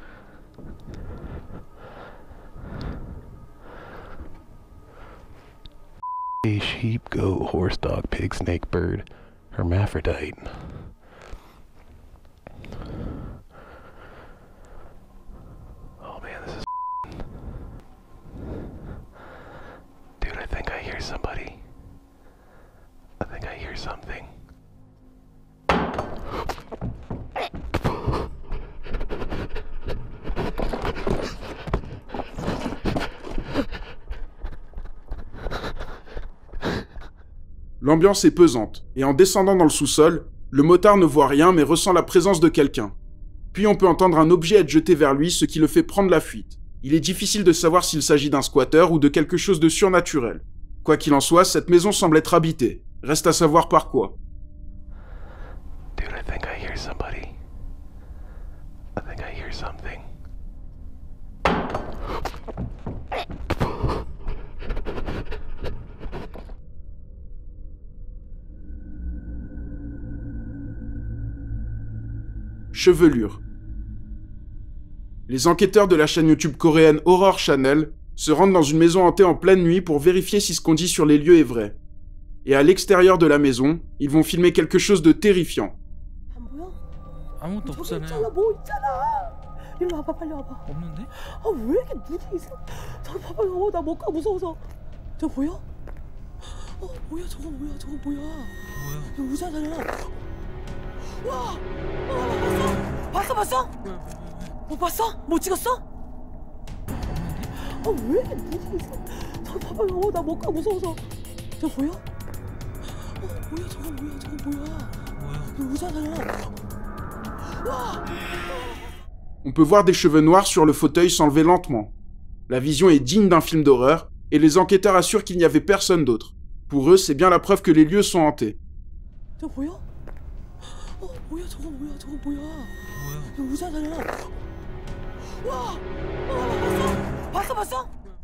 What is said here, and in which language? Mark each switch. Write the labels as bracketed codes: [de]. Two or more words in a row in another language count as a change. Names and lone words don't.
[en] A sheep, goat, horse, dog, pig, snake, bird, hermaphrodite. Oh man, this is dude, I think I hear somebody. I think I hear something. [fr] L'ambiance est pesante, et en descendant dans le sous-sol, le motard ne voit rien mais ressent la présence de quelqu'un. Puis on peut entendre un objet être jeté vers lui, ce qui le fait prendre la fuite. Il est difficile de savoir s'il s'agit d'un squatter ou de quelque chose de surnaturel. Quoi qu'il en soit, cette maison semble être habitée. Reste à savoir par quoi. [en] Dude, I think I hear somebody. I think I hear something. [fr] Chevelure. Les enquêteurs de la chaîne YouTube coréenne Horror Channel se rendent dans une maison hantée en pleine nuit pour vérifier si ce qu'on dit sur les lieux est vrai. Et à l'extérieur de la maison, ils vont filmer quelque chose de terrifiant. [ko] 아무것도 저기 없잖아요. 있잖아, 뭐 있잖아. 일로 와봐, 빨리 와봐. 없는데? 아, 왜 이렇게 눈이 있어? 저기 봐봐, 나 못 가, 무서워서. 저 보여? 뭐야, 저거 뭐야, 저거 뭐야? 뭐야? 여기 의자잖아. 와, 봤어? 왜? 못 봤어? 못 찍었어? 왜 이렇게 눈이 있어? 저기 봐봐, 나 못 가, 무서워서. 저 보여? 뭐야, 저거 뭐야, 저거 뭐야? 뭐야? 여기 의자잖아. 와. [fr] On peut voir des cheveux noirs sur le fauteuil s'enlever lentement. La vision est digne d'un film d'horreur, et les enquêteurs assurent qu'il n'y avait personne d'autre. Pour eux, c'est bien la preuve que les lieux sont hantés. 저 보여? 뭐야, 저거 뭐야, 저거 뭐야? 뭐야? 여기 의자잖아. 와. 봤어?